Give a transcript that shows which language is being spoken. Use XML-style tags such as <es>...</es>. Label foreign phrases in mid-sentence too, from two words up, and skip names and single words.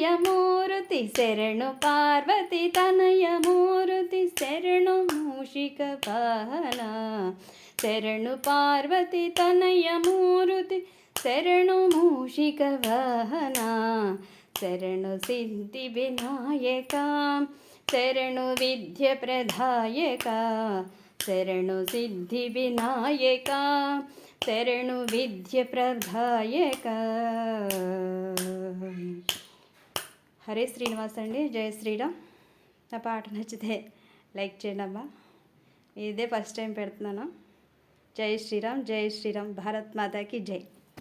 <kn>ಮೂರ್ತಿ, ಶರಣು ಪಾರ್ವತಿ ತನಯ ಮೂರ್ತಿ, ಶರಣು ಮೂಷಿಕ ವಾಹನ, ಶರಣು ಪಾರ್ವತಿ ತನಯ ಮೂರ್ತಿ, ಶರಣು ಮೂಷಿಕ ವಾಹನ, ಶರಣು ಸಿದ್ಧಿ ವಿನಾಯಕ, ಶರಣು ವಿದ್ಯ ಪ್ರದಾಯಕ, ಶರಣು ಸಿದ್ಧಿ ವಿನಾಯಕ, ಶರಣು ವಿದ್ಯ ಪ್ರದಾಯಕ.</kn> <te>హరే శ్రీనివాస్ అండి.</te> <hi>जय श्रीराम.</hi> <te>నా పాట నచ్చితే లైక్ చేయండి అమ్మా. ఇదే ఫస్ట్ టైం పెడుతున్నాను.</te> <hi>जय श्रीराम, जय श्रीराम. भारत माताकी जय.</hi>